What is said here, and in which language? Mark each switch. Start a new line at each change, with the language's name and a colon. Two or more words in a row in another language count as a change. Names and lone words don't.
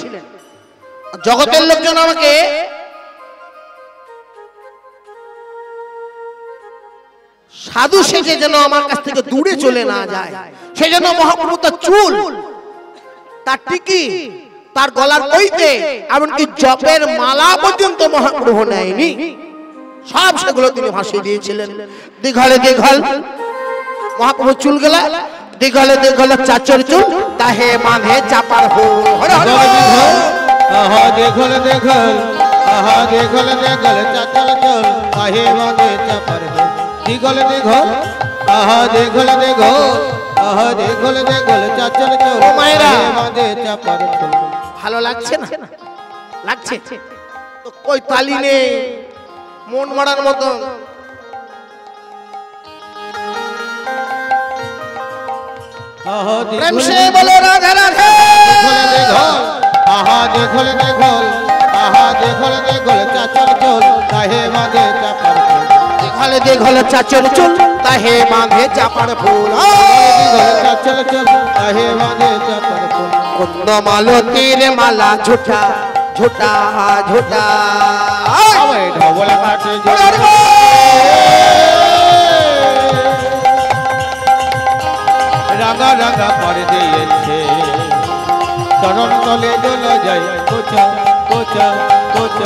Bangla: জগতের লোকজন আমাকে সাধু সেজে যেন আমার কাছ থেকে দূরে চলে না যায়, সেজন্য মহাপ্রভু তার চুল, তার টিকি, তার গলার কইতে, এমনকি জপের মালা পর্যন্ত মহাপ্রভু নেয়নি, সব সেগুলো তিনি ভাসিয়ে দিয়েছিলেন। দীঘলে দীঘল মহাপ্রভু চুল গেলা, দীঘলে দীঘল চাচর চুল, তাহে মাঝে চাপার হো। আহা দীঘল দীঘল, আহা দীঘল দীঘল চাচর চুল, তাহে মাঝে চাপার হো। দীঘল দীঘল, আহা দীঘল দীঘল, আহা দীঘল দীঘল চাচর চুল, তাহে মাঝে চাপার হো। ভালো লাগছে না? লাগছে তো কই তালি নেই, মন মারার মতো।
Hindi: प्रेम से बोलो राधे राधे।
Bangla: আহা দীঘল দীঘল, আহা দীঘল দীঘল চাচর চুল, তাহে মাঝে চাপার ফুল। দীঘলে দীঘল চাচর চুল, তাহে মাঝে চাপার ফুল। চাচর চুল, তাহে মাঝে চাপার ফুল। কুন্দ মালতীর মালা ঝুটা ঝুটা ঝুটা, ঢবল কাটে রাঙা রাঙা করে দিয়েছে চরণ তলে দোলা যায় কোচা কোচা কোচা।